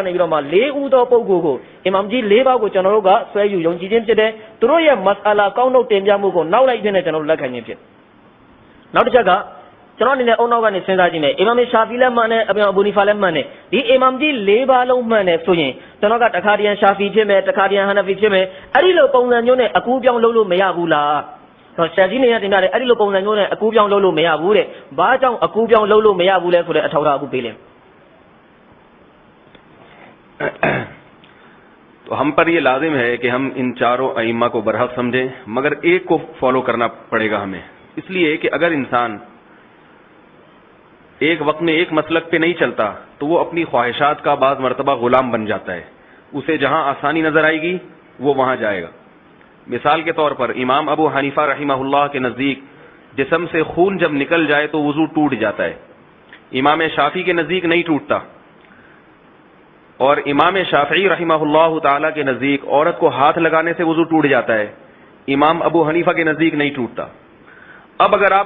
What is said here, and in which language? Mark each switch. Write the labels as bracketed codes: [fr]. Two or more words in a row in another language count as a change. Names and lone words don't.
[my] ကနေပြီးတော့မှ၄ဦးသောပုဂ္ဂိုလ်ကိုအီမမ်ကြီး၄ပါးကိုကျွန်တော်တို့ကဆွဲယူယုံကြည်ခြင်းဖြစ်တယ်သူတို့ရဲ့မစအလာကောင်းနှုတ်တင်ပြမှုကိုနောက်လိုက်ခြင်းနဲ့ကျွန်တော်တို့လက်ခံခြင်းဖြစ်နောက်တစ်ချက်ကကျွန်တော်အနေနဲ့အုံနောက်ကနေစဉ်းစားကြည့်မယ်အီမမ်ရှာဖီလည်းမှန်တယ်အဘူနီဖာလည်းမှန်တယ်ဒီအီမမ်ကြီး၄ပါးလုံးမှန်တယ်ဆိုရင်ကျွန်တော်ကတခါတည်းရှာဖီဖြစ်မယ်တခါတည်းဟန်နဖီဖြစ်မယ်အဲ့ဒီလိုပုံစံမျိုးနဲ့အကူပြောင်းလုပ်လို့မရဘူးလားတော့ရှာကြီးနေရတင်ပြတယ်အဲ့ဒီလိုပုံစံမျိုးနဲ့အကူပြောင်းလုပ်လို့မရဘူးတဲ့ဘာကြောင့်အကူပြောင်းလုပ်လို့မရဘူးလဲဆိုတဲ့အထောက်အထားအခုပေးလင်း [ur] تو ہم پر یہ لازم ہے کہ ہم ان چاروں ائمہ کو برحق سمجھیں مگر ایک کو فالو کرنا پڑے گا ہمیں اس لیے کہ اگر انسان ایک وقت میں ایک مسلک پہ نہیں چلتا تو وہ اپنی خواہشات کا بعض مرتبہ غلام بن جاتا ہے اسے جہاں آسانی نظر آئے گی وہ وہاں جائے گا مثال کے طور پر امام ابو حنیفہ رحمہ اللہ کے نزدیک جسم سے خون جب نکل جائے تو وضو ٹوٹ جاتا ہے امام شافعی کے نزدیک نہیں ٹوٹتا اور امام شافعی رحمہ اللہ تعالی کے نزدیک عورت کو ہاتھ لگانے سے وضو ٹوٹ جاتا ہے امام ابو حنیفہ کے نزدیک نہیں ٹوٹتا اب اگر آپ